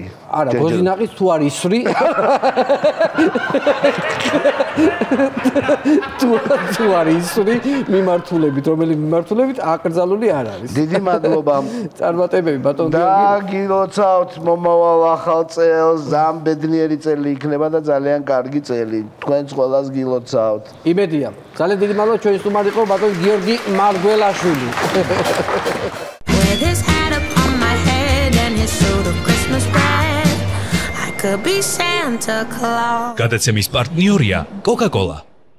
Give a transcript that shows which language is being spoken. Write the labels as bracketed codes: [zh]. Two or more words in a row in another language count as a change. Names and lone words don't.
[ka] არა, გოზინაყის თუ არ ისვრი. თუ არ ისვრი მიმართულებით, რომელი მიმართულებით აკრძალული არ არის. დიდი მადლობა. წარმატებები ბატონ გიორგი. და გილოცავთ მომავალ ახალ წელს, ძალიან ბედნიერი წელი იქნება და ძალიან კარგი წელი. თქვენს ყველას გილოცავთ. იმედია. ძალიან დიდი მადლობა ჩვენი სტუმარი იყო ბატონ გიორგი მარგველაშვილი. [en] With his hat upon my head and his suit of Christmas bread, I could be Santa Claus. [ka] გადაცემის პარტნიორია Coca-Cola.